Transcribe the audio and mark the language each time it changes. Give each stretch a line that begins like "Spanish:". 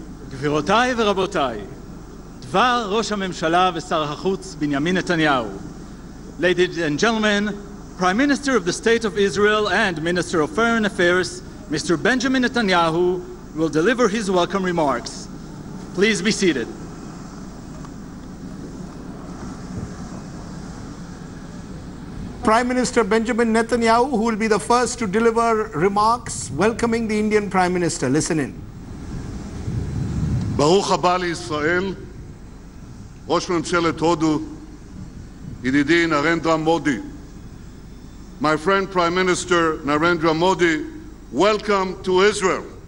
Hebrew: גבירותיי ורבותיי, דבר ראש הממשלה ושר החוץ בנימין נתניהו.
English: Ladies and gentlemen, Prime Minister of the State of Israel and Minister of Foreign Affairs, Mr. Benjamin Netanyahu, will deliver his welcome remarks. Please be seated. Prime Minister Benjamin Netanyahu, who will be the first to deliver remarks welcoming the Indian Prime Minister. Listen in.
Hebrew: ברוך הבא לישראל, ראש ממשלת הודו, ידידי נרנדרה מודי.
English: My friend Prime Minister Narendra Modi, welcome to Israel.